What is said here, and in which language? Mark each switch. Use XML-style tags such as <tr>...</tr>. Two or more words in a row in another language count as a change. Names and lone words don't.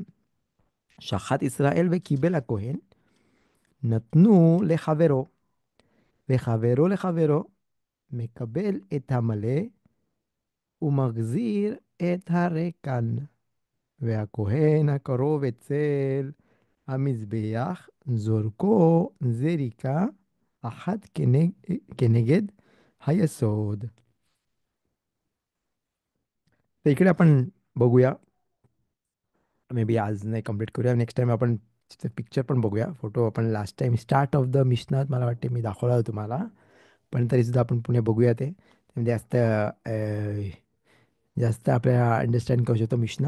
<he>שחט ישראל וקיבל הכהן, נתנו לחברו, וחברו לחברו, מקבל את המלא ומחזיר את הריקן. והכהן הקרוב אצל המזבח, זורקו זריקה אחת כנגד היסוד.</he> <mr>तर इकडे आपण बघूया,</mr> <en>maybe</en> <mr>आज नाही कम्प्लीट करूया,</mr> <en>next time</en> <mr>आपण पिक्चर पण बघूया, फोटो आपण</mr> <en>last time start of the</en> <mr>मिशनात मला वाटते मी दाखवला होता तुम्हाला, पण तरीसुद्धा आपण पुणे बघूया ते म्हणजे जास्त जास्त आपल्याला अंडरस्टँड करू शकतो मिशना.</mr>